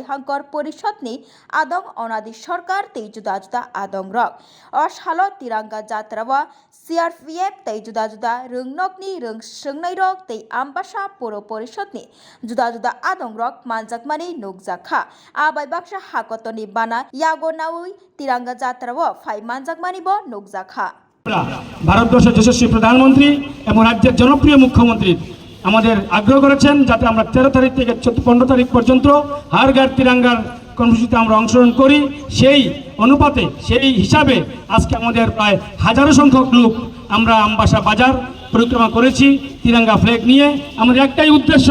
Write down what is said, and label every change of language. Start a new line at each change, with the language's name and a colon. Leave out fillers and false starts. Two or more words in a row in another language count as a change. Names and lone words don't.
Bodo: हांकर परिषदनि आदं अनादि सरकार तै जुदा जुदा आदं रक अ सालो तिरंगा जात्रा व सीआरपीएफ तै जुदा जुदा रोंनकनि रोंसोंनाय रक तै आमबासा पुर परिषदनि जुदा जुदा आदं रक मानजाकमानि नुकजाखा आबाई बाक्सा हाकतनि बाना यागो नावै तिरंगा जात्रा व फाइ मानजाकमानि ब नुकजाखा
Bangla: ভারতবর্ষের যশস্বী প্রধানমন্ত্রী এবং রাজ্যের জনপ্রিয় মুখ্যমন্ত্রী আমাদের আগ্রহ করেছেন যাতে আমরা 13 তারিখ থেকে 15 তারিখ পর্যন্ত হার ঘর তিরঙ্গার কর্মসূচিতে আমরা অংশগ্রহণ করি সেই অনুপাতে সেই হিসাবে আজকে আমাদের প্রায় হাজারো সংখ্যক লোক আমরা আমবাসা বাজার পরিক্রমা করেছি তিরঙ্গা ফ্ল্যাগ নিয়ে আমাদের একটাই উদ্দেশ্য